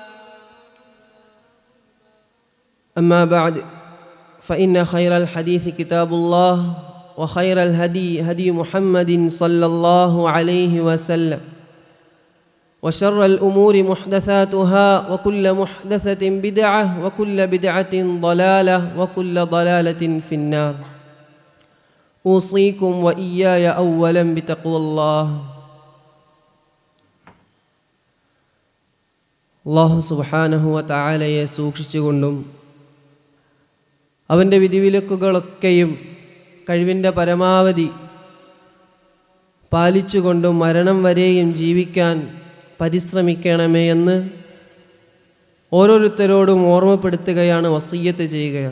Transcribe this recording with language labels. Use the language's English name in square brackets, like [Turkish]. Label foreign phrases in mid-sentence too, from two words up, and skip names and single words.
[Arabic] أما بعد، فإن خير الحديث كتاب الله، وخير الهدي هدي محمد صلى الله عليه وسلم، وشر الأمور محدثاتها وكل محدثة بدعة وكل بدعة ضلالة وكل ضلالة في النار. أوصيكم وإياي أولا بتقوى الله. [Malayalam] അല്ലാഹു [Arabic] سبحانه وتعالى [Malayalam] സൂക്ഷിച്ചുകൊണ്ടും അവൻ്റെ വിധിവിലക്കുകളൊക്കെയും കഴിവിൻ്റെ പരമാവധി പാലിച്ചുകൊണ്ടും മരണം വരെയും ജീവിക്കാൻ പരിശ്രമിക്കണമേ എന്ന് ഓരോരുത്തരോടും ഓർമ്മപ്പെടുത്തുകയാണ്, വസിയ്യത്ത് ചെയ്യുകയാണ്.